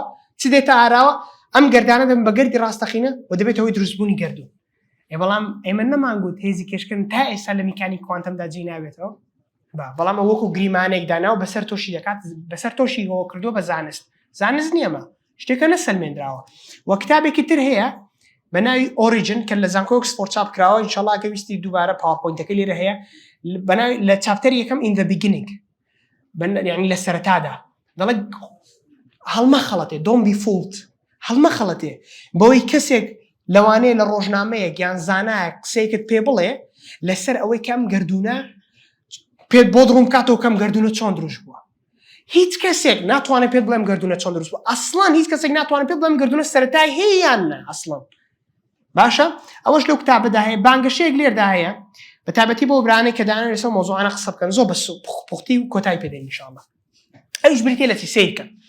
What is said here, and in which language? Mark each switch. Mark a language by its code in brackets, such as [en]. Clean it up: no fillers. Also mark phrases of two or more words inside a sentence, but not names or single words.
[ckb] چ دێتە ئاراوە ئەم گەردانە دەبن بە گەردی ڕاستەقینە و دەبێت هۆی دروستبوونی گردون بەڵام ئێمە نەمانگوت هێزی کێشکردن تا ئێستا لە میکانی کوانتەمدا جێ ناوێتەوە بەڵام ئەو وەکو گریمانێک دانا و بەسەر تۆشی دەکات بەسەر تۆشی ئەوە کردووە بە زانست نیەمە شتێکە نەسەلمێنراوە و کتابێکی تر هەیە بەناوی ئۆریجن کە لە زانکۆ ئۆکسفۆرد چاپ کراوە ئینشاڵڵا کە ویستی دووبارە پاوەرپۆینتەکەی لێرە هەیە بەناوی لە چاپتەری یەکەم [en] in the beginning [ckb] یعنی لە سەرەتادا دەڵێ هەڵمە خەڵەتێ [en] don't be fooled [ckb] هەڵمە خەڵەتێ بەوەی کەسێک لەوانەیە لە ڕۆژنامەیەک یان زانایە قسەیەکت پێ بڵێ لەسەر ئەوەی کەم گردونە پێت بۆ دڕوم کاتەوە کەم گردونە چۆن دروست بووە هیچ کەسێک ناتوانێت پێت بڵێم گردونە چۆن دروست بووە ئەسڵان هیچ کەسێک ناتوانێت پێت بڵێم گردونە سەرەتای هەیە یان نە ئەسڵان باشە ئەوەش لەو کتابەدا هەیە بانگەشەیەک لێردا هەیە بە تایبەتی بۆ برانەی کە دانەوێت لەسەر مۆزوعانە قسە بکەن زۆر بە پوختی و کۆتایی پێدەین ئینشاڵڵا ئەویش بریتێ لە چی سیرکە